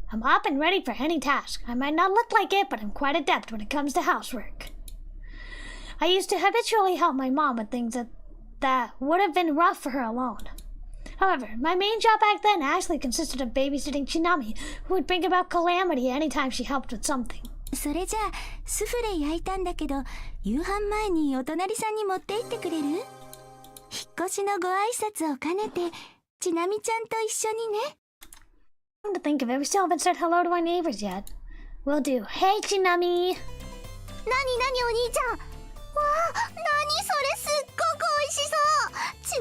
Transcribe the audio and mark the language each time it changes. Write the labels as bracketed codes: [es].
[en] I'm up and ready for any task. I might not look like it, but I'm quite adept when it comes to housework. I used to habitually help my mom with things that would have been rough for her alone. However, my main job back then actually consisted of babysitting Chinami, who would bring about calamity anytime she helped with something. [ja] それじゃあスフレ焼いたんだけど、夕飯前にお隣さんに持って行ってくれる？引っ越しのご挨拶を兼ねて、ちなみちゃんと一緒にね。 [en] Come to think of it, we still haven't said hello to our neighbors yet. We'll do. Hey, Chinami! [ja] なになにお兄ちゃん。わあ、なにそれ、すっごく美味しそう。